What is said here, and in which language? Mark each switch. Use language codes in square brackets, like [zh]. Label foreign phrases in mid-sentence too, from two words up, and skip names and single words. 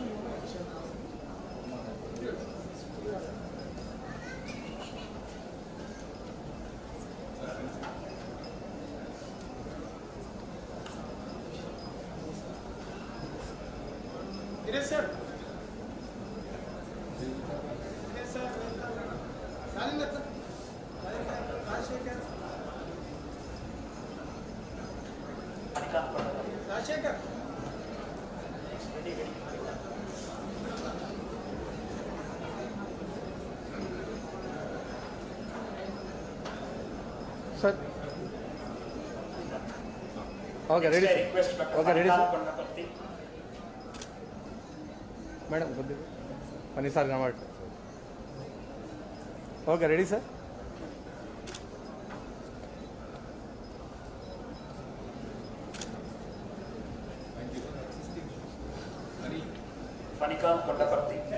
[en] Yes, sir. Yes, sir. Rajshekar. Sir okay ready okay ready sir [te] మేడం కొద్దిగా పనిసారి కనబడ [en] Okay ready sir Fanika Kottaparthi.